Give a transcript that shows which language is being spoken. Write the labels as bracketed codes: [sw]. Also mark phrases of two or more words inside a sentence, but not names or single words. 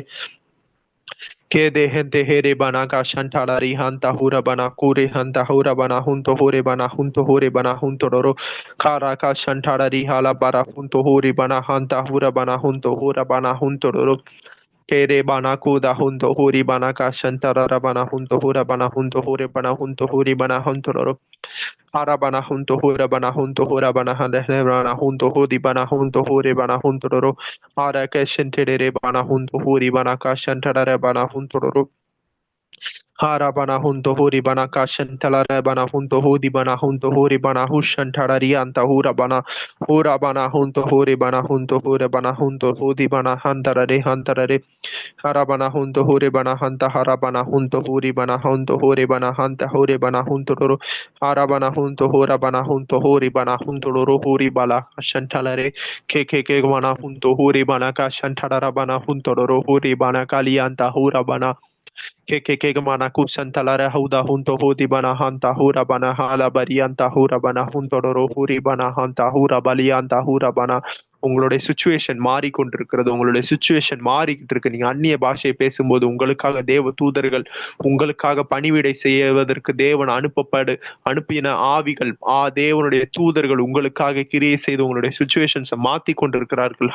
[ta] ke de hente here bana ka shantarari hanta hura bana kure hanta hura bana hunto hore bana hunto roro kara ka shantarari hala bara hunto hore bana hanta hura bana hunto hora bana hunto roro Kere bana kuda hunto huri bana kashantara bana hunto hura bana hunto hure bana hunto huri bana huntoro hara bana hunto hura bana hunto hura bana hande bana hunto hudi bana hunto huri bana huntoro hara kashantere bana hunto huri bana kashantara bana huntoro hara bana hunto huri bana kashantalare bana hunto hudi bana hunto huri bana hushantarari anta hura bana hunto huri bana hunto hura bana hunto hudi bana hantarare harabana hunto hore bana hanta harabana hunto hore bana hunto hore bana hanta hore bana hunto roro harabana hunto hora bana hunto hore bana hunto roro hore bala shantalare ke bana hunto hore bana ka shantalara bana hunto roro hore bana kalianta hora bana ke mana kusantalara hauda hunto hodi bana hanta hura bana hala barianta hura bana hunto roro huri bana hanta hura balianta hura bana உங்களுடைய சுச்சுவேஷன் மாறிக்கொண்டிருக்கிறது. உங்களுடைய சுச்சுவேஷன் மாறிக்கிட்டு இருக்கு. நீங்க அந்நிய பாஷையை பேசும்போது உங்களுக்காக தேவ தூதர்கள் உங்களுக்காக பணிவிடை செய்வதற்கு தேவன் அனுப்பின ஆவிகள் தேவனுடைய தூதர்கள் உங்களுக்காக கிரியை செய்து உங்களுடைய சுச்சுவேஷன்ஸை மாத்தி கொண்டிருக்கிறார்கள்.